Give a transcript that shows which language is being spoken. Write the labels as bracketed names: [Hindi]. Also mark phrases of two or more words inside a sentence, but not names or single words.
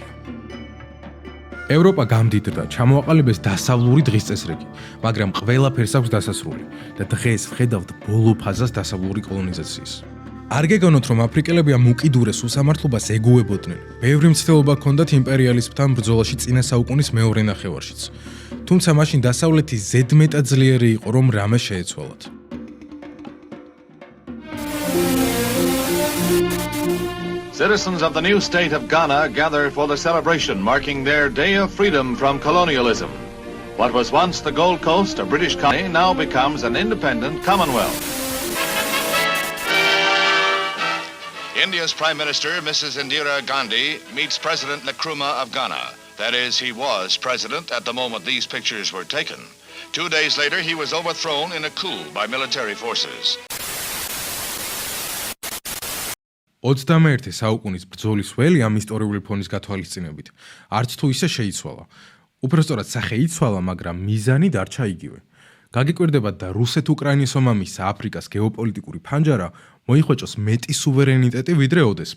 [Georgian] ევროპა გამდიდრდა, ჩამოაყალიბეს დასავლური დღისწესრიგი, მაგრამ ყველაფერს აქვს დასასრული და დღეს ვხედავთ ბოლო ფაზას დასავლური კოლონიზაციის. არ გეგონოთ, რომ აფრიკელები ამ უკიდურეს უსამართლობას ეგუებოდნენ. ბევრი მცდელობა ჰქონდათ იმპერიალიზმთან ბრძოლაში წინა საუკუნის მეორე ნახევარშიც. თუმცა მაშინ დასავლეთი ზედმეტად ძლიერი იყო, რომ რამე შეეცვალათ. [English] Citizens of the new state of Ghana gather for the celebration marking their Day of Freedom from colonialism. What was once the Gold Coast, a British colony, now becomes an independent Commonwealth. India's Prime Minister, Mrs. Indira Gandhi, meets President Nkrumah of Ghana. That is, he was president at the moment these pictures were taken. 2 days later, he was overthrown in a coup by military forces. [Georgian] 21 საუკუნის ბრძოლის ველი ამ ისტორიული ფონის გათვალისწინებით არც თუ ისე შეიცვალა. უпростоრად სახე იცვალა, მაგრამ მიზანი დარჩა იგივე. გაგიკვირდებათ და რუსეთ-უკრაინის ომის აფრიკას გეოპოლიტიკური ფანჯარა მოიხვეჭოს მეტი სუვერენიტეტი ვიდრე ოდესმე.